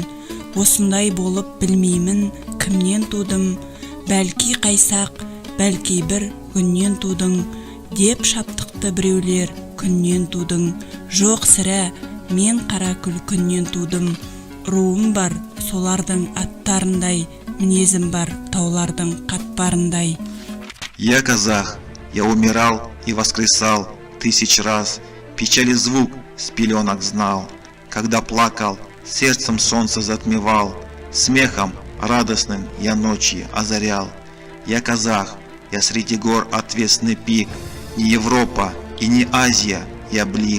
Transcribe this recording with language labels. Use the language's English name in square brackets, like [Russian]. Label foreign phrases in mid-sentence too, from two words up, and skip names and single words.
[Kazakh] Осындай болып білмеймін, кімнен тудым, бәлки қайсақ, бәлки бір күннен тудың, деп шаптықты біреулер күннен тудың. Жоқ сірә, мен қара күл күннен тудым. Руым бар солардың аттарындай, мінезім бар таулардың қатпарындай. [Russian] Я казах, я умирал и воскресал 1000 раз, печали звук с пеленок знал, когда плакал, сердцем солнце затмевал, смехом радостным я ночи озарял. Я казах, я среди гор отвесный пик, не Европа и не Азия, я блик.